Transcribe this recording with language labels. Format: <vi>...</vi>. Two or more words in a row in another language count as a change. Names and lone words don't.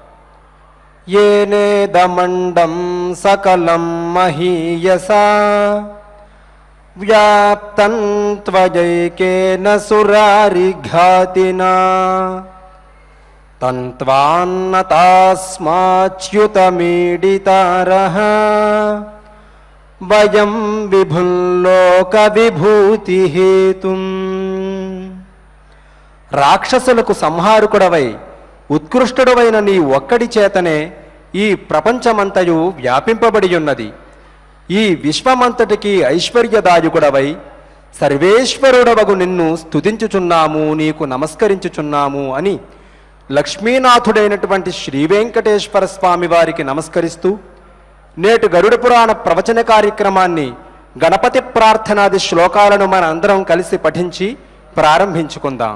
<sa>येनेदमण्डं सकलं महीयसा व्याप्तं त्वयैकेन सुरारिघातिना तन्त्वान्नतास्माच्युतमीडितारः वयं विभुल्लोकविभूतिहेतुम्.</sa> <te>రాక్షసులకు సంహారకుడవై ఉత్కృష్టుడవైన నీ ఒక్కడి చేతనే ఈ ప్రపంచమంతయు వ్యాపింపబడి ఉన్నది. ఈ విశ్వమంతటికి ఐశ్వర్యదాయకుడవై సర్వేశ్వరుడవగు నిన్ను స్తుతించుచున్నాము, నీకు నమస్కరించుచున్నాము అని లక్ష్మీనాథుడైనటువంటి శ్రీవెంకటేశ్వర స్వామి వారికి నమస్కరిస్తూ నేటి గరుడ పురాణ ప్రవచన కార్యక్రమాన్ని గణపతి ప్రార్థనాది శ్లోకాలను మన అందరం కలిసి పఠించి ప్రారంభించుకుందాం.</te>